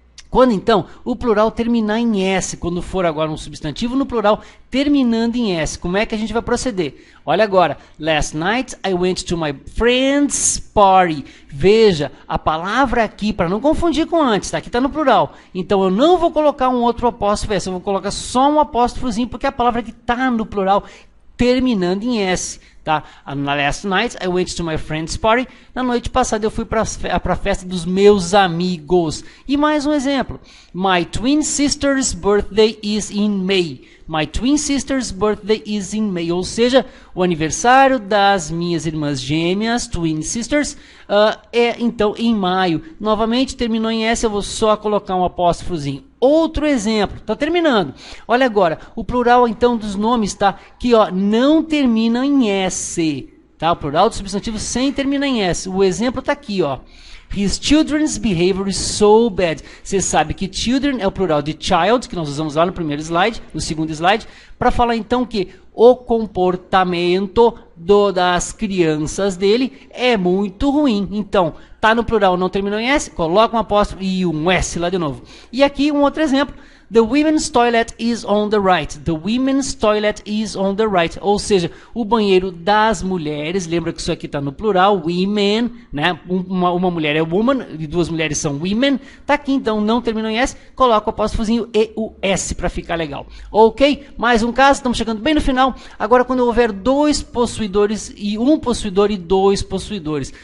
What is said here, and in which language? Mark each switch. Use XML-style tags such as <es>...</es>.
<pt>Quando então o plural terminar em S, quando for agora um substantivo no plural terminando em S, como é que a gente vai proceder? Olha agora,</pt> <en>last night I went to my friend's party.</en> <pt>Veja, a palavra aqui, para não confundir com antes, tá? Aqui está no plural. Então eu não vou colocar um outro apóstrofo S, eu vou colocar só um apóstrofozinho, porque a palavra aqui está no plural terminando em S. Tá?</pt> <en>Last night I went to my friend's party.</en> <pt>Na noite passada eu fui para a festa dos meus amigos. E mais um exemplo.</pt> <en>My twin sister's birthday is in May. My twin sister's birthday is in May.</en> <pt>Ou seja, o aniversário das minhas irmãs gêmeas, twin sisters, é então em maio. Novamente terminou em S, eu vou só colocar um apóstrofozinho. Outro exemplo, está terminando. Olha agora, o plural então dos nomes, tá? Que ó, não termina em S, tá? O plural do substantivo sem terminar em S. O exemplo está aqui, ó.</pt> <en>His children's behavior is so bad.</en> <pt>Você sabe que children é o plural de child, que nós usamos lá no primeiro slide, no segundo slide, para falar então que o comportamento das crianças dele é muito ruim. Então, tá no plural, não terminou em S, coloca um apóstrofo e um S lá de novo. E aqui um outro exemplo.</pt> <en>The women's toilet is on the right. The women's toilet is on the right.</en> <pt>Ou seja, o banheiro das mulheres. Lembra que isso aqui está no plural, women, né? Uma mulher é woman e 2 mulheres são women. Tá aqui então, não terminou em S, coloca o apóstrofozinho e o S para ficar legal. Ok? Mais um caso, estamos chegando bem no final. Agora, quando houver 2 possuidores e 1 possuidor e 2 possuidores.</pt>